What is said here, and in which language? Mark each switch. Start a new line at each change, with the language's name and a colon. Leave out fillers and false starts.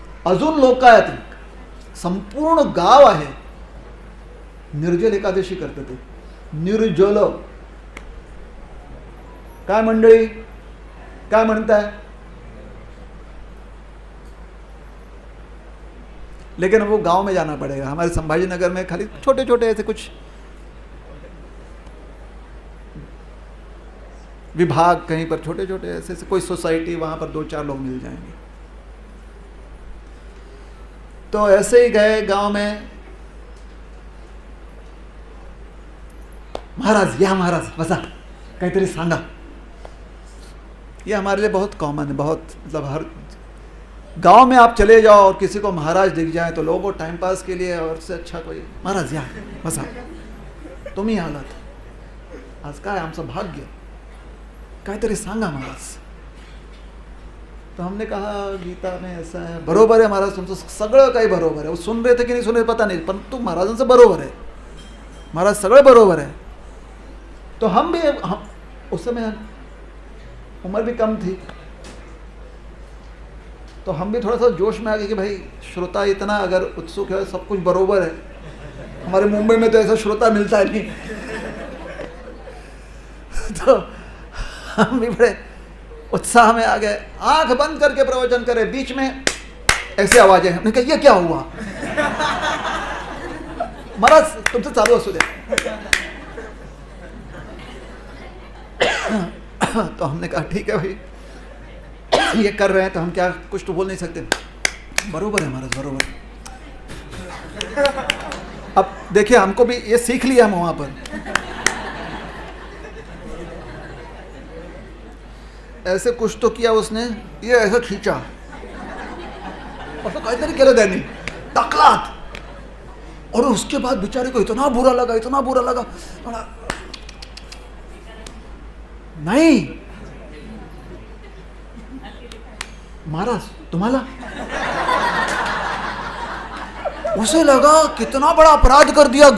Marathi: अजून लोक आहेत, संपूर्ण गाव आहे निर्जल एकादशी करते ते. निर्जल काय मंडळी, काय म्हणताय?
Hindi: लेकिन वो गांव में जाना पड़ेगा. हमारे संभाजी नगर में खाली छोटे छोटे ऐसे कुछ विभाग, कहीं पर छोटे छोटे ऐसे कोई सोसाइटी, वहां पर 2-4 लोग मिल जाएंगे. तो ऐसे ही गए गांव में.
Marathi: महाराज या, महाराज बसा, काहीतरी सांगा.
Hindi: ये हमारे लिए बहुत कॉमन है. बहुत मतलब हर गांव में आप चले जाओ और किसी को महाराज दिख जाए तो लोगों टाइम पास के लिए और से अच्छा कोई
Marathi: महाराज या बसा, तुम्ही आलात, आज काय आमचं भाग्य, काहीतरी सांगा महाराज.
Hindi: तो हमने कहा गीता में ऐसा है. बरोबर है महाराज,
Marathi: तुमचं सगळं काही
Hindi: बरोबर है. वो सुन रहे थे कि नहीं सुन रहे पता नहीं, परंतु
Marathi: महाराजांचं
Hindi: बरोबर है. महाराज
Marathi: सगळं
Hindi: बरोबर है. तो हम उस समय उम्र भी कम थी, तो हम भी थोड़ा सा जोश में आ गए कि भाई श्रोता इतना अगर उत्सुक है, सब कुछ बरोबर है. हमारे मुंबई में तो ऐसा श्रोता मिलता है नहीं. तो हम भी बड़े उत्साह में आ गए. आंख बंद करके प्रवचन करे, बीच में ऐसे आवाजें. हमने कहा ये क्या हुआ?
Marathi: महाराज तुमसे चालू असू दे.
Hindi: तो हमने कहा ठीक है भाई, ये कर रहे हैं तो हम क्या कुछ तो बोल नहीं सकते.
Marathi: बरोबर है महाराज, बरोबर.
Hindi: अब देखिए हमको भी ये सीख लिया हम वहां पर. ऐसे कुछ तो किया उसने, ये ऐसा खींचा और तो
Marathi: काहीतरी केलं त्यांनी, टाकलात.
Hindi: और उसके बाद बेचारे को इतना बुरा लगा, इतना बुरा लगा. नहीं महाराज तुम्हारा, उसे लगा कितना बड़ा अपराध कर दिया.